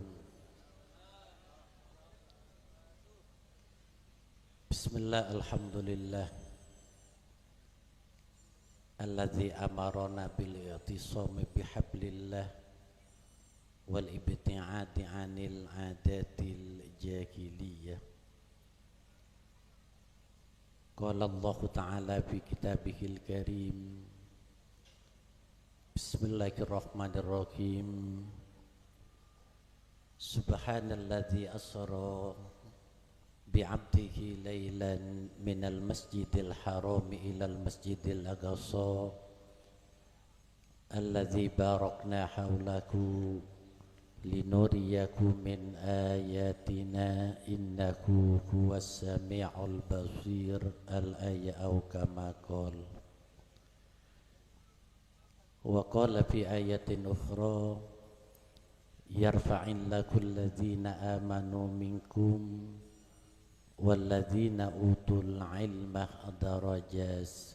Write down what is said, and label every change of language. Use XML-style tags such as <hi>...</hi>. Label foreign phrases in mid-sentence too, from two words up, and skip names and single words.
<ar>Bismillah, الحمد لله الذي أمرنا بالاعتصام بحبل الله والابتعاد عن العادات الجاهلية. قال الله تعالى في كتابه الكريم. Bismillahirrahmanirrahim. سبحان الذي أسرى بعبده ليلا من المسجد الحرام إلى المسجد الأقصى الذي باركنا حوله لنريكم من آياتنا إنه هو السميع البصير الآية أو كما قال وقال في آية أخرى يرفع الله الذين آمنوا منكم والذين أوتوا العلم درجات.</ar>